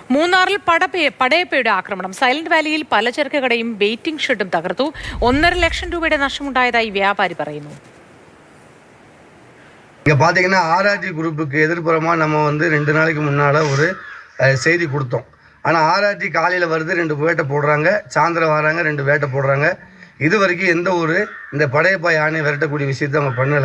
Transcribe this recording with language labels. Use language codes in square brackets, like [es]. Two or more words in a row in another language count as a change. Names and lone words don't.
[ml] മൂന്നാറിൽ പടയപ്പയുടെ ആക്രമണം. സൈലന്റ് വാലിയിൽ പലചരക്ക് കടയും വെയിറ്റിംഗ് ഷെഡും തകർത്തു. 1.5 ലക്ഷം രൂപയുടെ നഷ്ടമുണ്ടായതായി വ്യാപാരി പറയുന്നു. [ta] இங்கே பார்த்தீங்கன்னா ஆர்ஆர்டி குரூப்புக்கு எதிர்ப்புறமாக நம்ம 2 நாளைக்கு முன்னால் ஒரு செய்தி கொடுத்தோம். ஆனால் ஆர்ஆர்டி காலையில் வருது, 2 வேட்டை போடுறாங்க, சாயந்தரம் வராங்க, 2 வேட்டை போடுறாங்க. இது வரைக்கும் எந்த ஒரு இந்த படையப்பா யானையை விரட்டக்கூடிய விஷயத்தை அவங்க பண்ணலை.